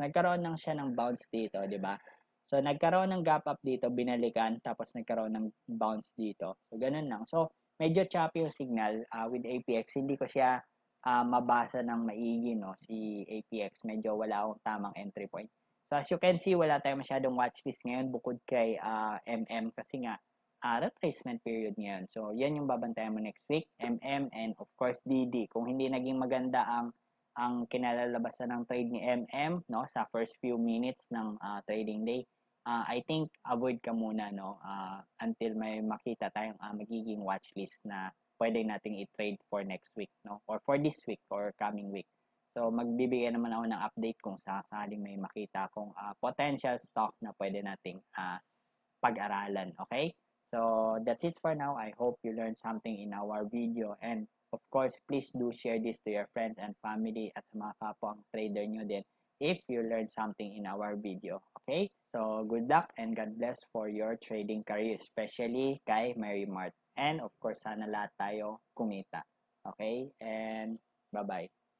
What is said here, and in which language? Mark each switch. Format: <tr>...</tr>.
<tl>Nagkaroon lang siya ng bounce dito, di ba? So, nagkaroon ng gap up dito, binalikan, tapos nagkaroon ng bounce dito. So, ganun lang. So, medyo choppy yung signal with APX. Hindi ko siya mabasa ng maigi, no, si APX. Medyo wala akong tamang entry point. So, as you can see, wala tayong masyadong watchlist ngayon bukod kay MM kasi nga, retracement period ngayon. So, yan yung babantayan mo</tl> <en>next week,</en> <tl>MM, and of course, DD. Kung hindi naging maganda ang kinalalabasan ng trade ni MM, no, sa first few minutes ng trading day, I think avoid ka muna, no, until may makita tayong magiging watch list na pwede nating i-trade</tl> <en>for next week,</en> <tl>no,</tl> <en>or for this week or coming week.</en> <tl>So, magbibigay naman ako ng update kung sakaling may makita akong potential stock na pwede nating pag-aralan.</tl> <en>Okay? So, that's it for now. I hope you learned something in our video. And, of course, please do share this to your friends and family</en> <tl>at sa mga kapwang trader nyo din</tl> <en>if you learned something in our video. Okay? So, good luck and God bless for your trading career, especially kay Mary Mart. And, of course,</en> <tl>sana lahat tayo kumita.</tl> <en>Okay? And, bye-bye.</en>